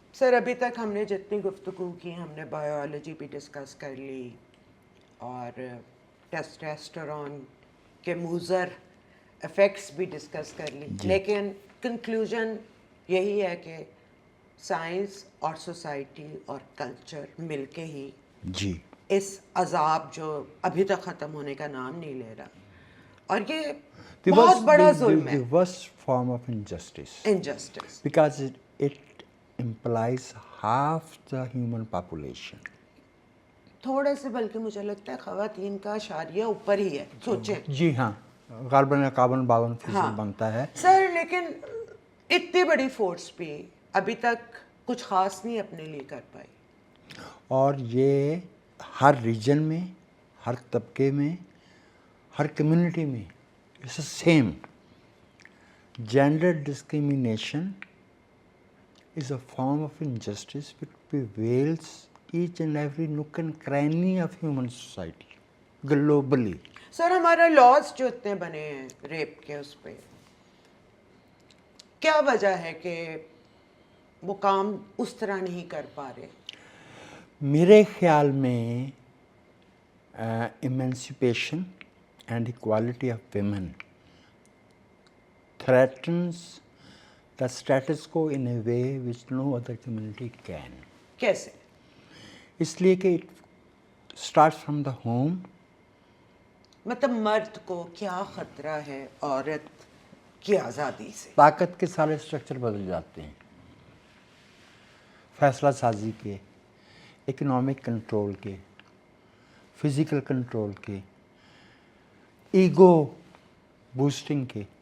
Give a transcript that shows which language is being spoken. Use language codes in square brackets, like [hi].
[ur] سر ابھی تک ہم نے جتنی گفتگو کی, ہم نے بایولوجی بھی ڈسکس کر لی اور ٹیسٹوسٹیرون کے مضر افیکٹس بھی ڈسکس کر لی, لیکن کنکلوژن یہی ہے کہ سائنس اور سوسائٹی اور کلچر مل کے ہی جی اس عذاب جو ابھی تک ختم ہونے کا نام نہیں لے رہا, اور یہ بہت بڑا ظلم ہے, [en] the worst form of injustice, because it implies half the human population. [ur] تھوڑے سے بلکہ مجھے لگتا ہے خواتین کا اشاریہ اوپر ہی ہے, سوچیں. جی ہاں, غالباً 51-52% بنتا ہے. سر لیکن اتنی بڑی فورس بھی ابھی تک کچھ خاص نہیں اپنے لیے کر پائی. اور یہ ہر ریجن میں, ہر طبقے میں, ہر کمیونٹی میں [en] It's the same. Gender discrimination is a form of injustice which prevails each and every nook and cranny of human society globally. [ur] سر ہمارا لاز جو اتنے بنے ہیں ریپ کے, اس پہ کیا وجہ ہے کہ وہ کام اس طرح نہیں کر پا رہے؟ میرے خیال میں [en] Emancipation and equality of women threatens the status quo in a way which no other community can. [ur] کیسے؟ اس لیے کہ [en] it starts from the home. [ur] مطلب مرد کو کیا خطرہ ہے عورت کی آزادی سے؟ طاقت کے سارے اسٹرکچر بدل جاتے ہیں, فیصلہ سازی کے, اکنامک کنٹرول کے, فزیکل کنٹرول کے, ایگو بوسٹنگ کے.